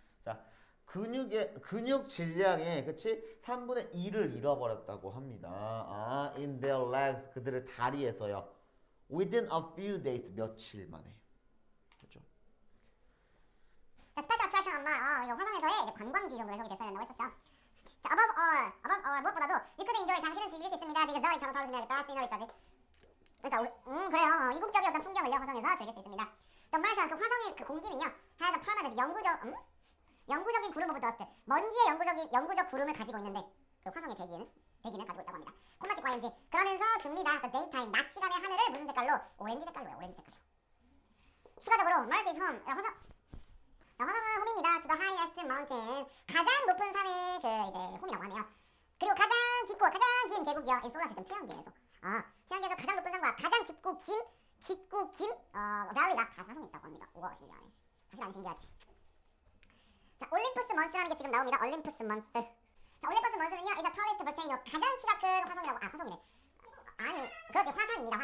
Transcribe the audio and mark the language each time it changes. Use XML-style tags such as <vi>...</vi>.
<ko>자, 근육 질량의 그치? 3분의 2를 잃어버렸다고 합니다.</ko> <en>in their legs</en> <ko>그들의 다리에서요.</ko> <en>within a few days</en> <ko>며칠 만에. 그렇죠?</ko> <en>자, 스페셜 attraction on Mars.</en> <ko>이거 화성에서의 이제 관광지 정도 해석이 됐어야 된다고 했었죠. 자,</ko> <en>above all</en> <ko>무엇보다도</ko> <en>you could enjoy</en> <ko>당신은 즐길 수 있습니다. 되게 썰이 단어 조심해야겠다. scenery까지. 그러니까 그래요. 이국적인 어떤 풍경을요 화성에서 즐길 수 있습니다.</ko> <en>The Martian</en> <ko>그 화성의 그 공기는요</ko> <en>has a permanent</en> <ko>영구적인 구름 오브 더스트 먼지의 영구적 구름을 가지고 있는데 그 화성의 대기는 가지고 있다고 합니다. 콤마 찍고 ing 그러면서 줍니다.</ko> <en>The daytime</en> <ko>낮 시간의 하늘을 무슨 색깔로? 오렌지 색깔로요. 오렌지 색깔로.</ko> <en>추가적으로 Mars is home.</en> <ko>화성은 홈입니다.</ko> <en>To the highest mountain</en> <ko>가장 높은 산의 그 이제 홈이라고 하네요. 그리고 가장 깊고 가장 긴 계곡이요.</ko> <en>in solar system</en> <ko>태양계에서. 태양계에서 가장 높은 산과 가장 깊고 긴 valley가 다 화성에 있다고 합니다. 우와 신기하네. 사실 안 신기하지. 자, 올림푸스 먼스라는 게 지금 나옵니다. 올림푸스 먼스. 자, 올림푸스 먼스는요,</ko> <en>is the tallest volcano.</en> <ko>가장 키가 큰 화성이라고. 화성이네. 아니, 그렇지, 화산입니다.</ko>